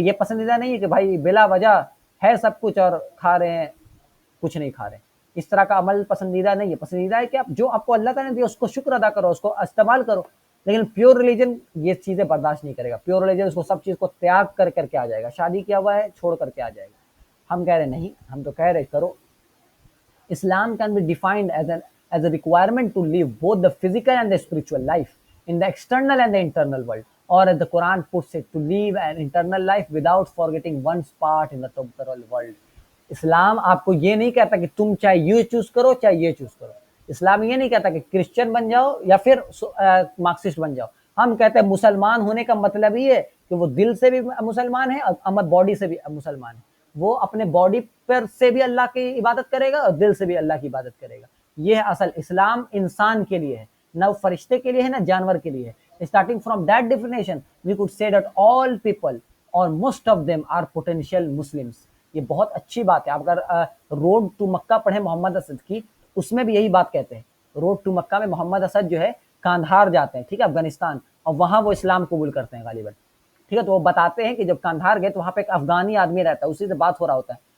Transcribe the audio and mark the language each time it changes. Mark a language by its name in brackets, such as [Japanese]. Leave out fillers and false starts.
[Urdu] یہ پسندیدہ نہیں ہے کہ بھائی بلا وجہ ہے سب کچھ اور کھا رہے ہیں کچھ نہیں کھا رہے. اس طرح کا عمل پسندیدہ نہیں ہے. پسندیدہ ہے کہ آپ جو آپ کو اللہ تعالیٰ نے دیا اس کو شکر ادا کرو، اس کو استعمال کرو. لیکن پیور ریلیجن یہ چیزیں برداشت نہیں کرے گا. پیور ریلیجن اس کو سب چیز کو تیاگ کر کے آ جائے گا. شادی کیا ہوا ہے چھوڑ کر کے آ جائے گا. ہم کہہ رہے نہیں، ہم تو کہہ رہے کرو. [English] Islam can be defined as a requirement to live both the physical and the spiritual life in the external and the internal world, or as the Quran puts it, to live an internal life without forgetting one's part in the temporal world. [Urdu] اسلام آپ کو یہ نہیں کہتا کہ تم چاہے یہ choose کرو چاہے یہ چوز کرو. اسلام یہ نہیں کہتا کہ کرسچن بن جاؤ یا پھر مارکسسٹ بن جاؤ. ہم کہتے ہیں مسلمان ہونے کا مطلب یہ ہے کہ وہ دل سے بھی مسلمان ہے اور باڈی سے بھی مسلمان ہے. وہ اپنے باڈی پر سے بھی اللہ کی عبادت کرے گا اور دل سے بھی اللہ کی عبادت کرے گا. یہ اصل اسلام انسان کے لیے ہے، نہ فرشتے کے لیے ہے نہ جانور کے لیے ہے. [English] Starting from that definition, we could say that all people or most of them are potential Muslims. [Urdu] یہ بہت اچھی بات ہے. آپ اگر روڈ ٹو مکہ پڑھیں محمد اسد کی، اس میں بھی یہی بات کہتے ہیں. روڈ ٹو مکہ میں محمد اسد جو ہے کاندھار جاتے ہیں، ٹھیک ہے، افغانستان، اور وہاں وہ اسلام قبول کرتے ہیں غالباً. ٹھیک ہے. تو وہ بتاتے ہیں کہ جب کاندھار گئے تو وہاں پہ ایک افغانی آدمی رہتا ہے، اسی سے بات ہو رہا ہوتا ہے.